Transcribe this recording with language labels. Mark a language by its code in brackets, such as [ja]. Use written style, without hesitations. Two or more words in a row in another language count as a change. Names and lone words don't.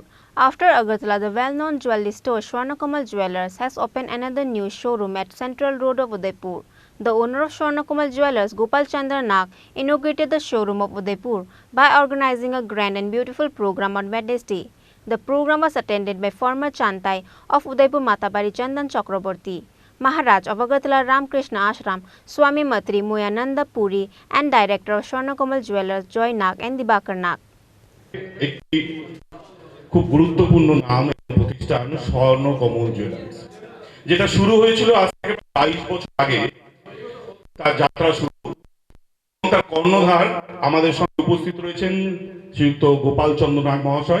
[en] After Agartala, the well-known jewelry store Swarnakamal Jewellers has opened another new showroom at Central Road of Udaipur. The owner of Swarnakamal Jewellers, Gopal Chandra Nag, inaugurated the showroom of Udaipur by organizing a grand and beautiful program on Wednesday. The program was attended by former Chantai of Udaipur Matabari Chandan Chakraborty, Maharaj of Agartala Ramakrishna Ashram, Swami Matri Moyananda Puri, and Director of Swarnakamal Jewellers, Joy Nag and Dibakar Nag. [bn] খুব গুরুত্বপূর্ণ নাম প্রতিষ্ঠান স্বর্ণকমল জুয়েলার্স, যেটা শুরু হয়েছিল আজ থেকে 22 বছর আগে। তার যাত্রা শুরু, তার কর্ণধার আমাদের সঙ্গে উপস্থিত রয়েছেন শ্রীযুক্ত গোপাল চন্দ্র নাগ মহাশয়।